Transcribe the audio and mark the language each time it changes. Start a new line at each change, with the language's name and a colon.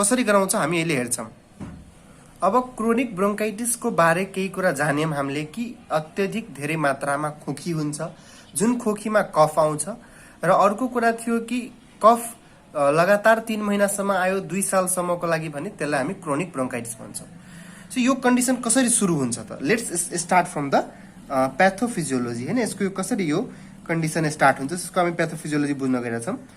Nepali: कसरी गराउँछ हामी अहिले हेर्छौं. अब क्रोनिक ब्रोन्काइटिस को बारे केही कुरा जान्यौं हामीले कि अत्यधिक धेरै मात्रामा खोकी हुन्छ, जुन खोकीमा कफ आउँछ, र अर्को कुरा थियो कि कफ लगातार 3 महिनासम्म आयो 2 सालसम्मको लागि भने त्यसलाई हामी क्रोनिक ब्रोन्काइटिस भन्छौं. सो यो कन्डिसन कसरी सुरु हुन्छ त?
English: Let's start from the pathophysiology हैन.
Nepali: यसको यो कसरी यो कन्डिसन स्टार्ट हुन्छ त्यसको हामी प्याथोफिजियोलोजी बुझ्न गइरा छौं.